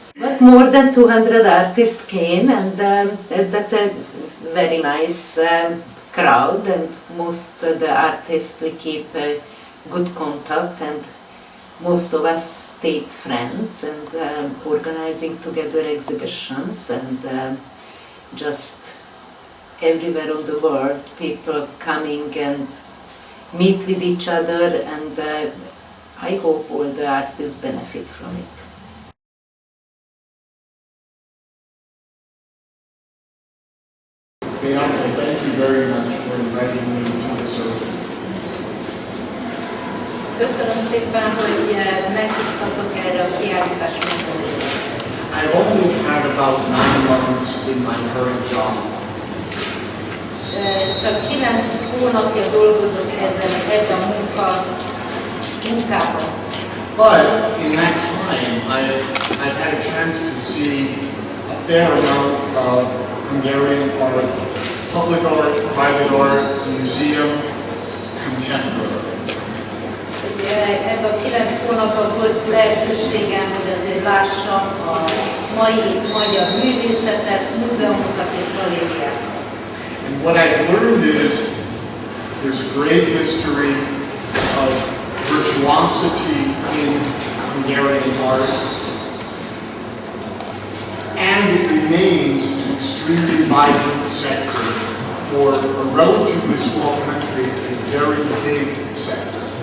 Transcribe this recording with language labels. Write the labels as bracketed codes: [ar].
[en] But more than 200 artists came, and that's a very nice crowd, and most of the artists we keep good contact, and most of us stayed friends, and organizing together exhibitions, and just everywhere on the world, people coming and meet with each other, and I hope all the artists benefit from it. Beate, thank you very much for inviting me to the circle. [hu] Köszönöm szépen, hogy meghívtatok erre a kiállítás megrendelésre. [en] I only have about 9 months in my current job. [hu] Csak 9 hónapja dolgozok ezen a munkában. [en] But in that time, I've had a chance to see a fair amount of Hungarian art, public art, private art, museum, contemporary. [hu] Ebben a 9 hónapban volt lehetőségem, hogy azért lássam a mai magyar művészetet, múzeumokat és galériákat. [en] And what I've learned is there's a great history of virtuosity in Hungarian art, and it remains an extremely vibrant sector for a relatively small country, a very big sector.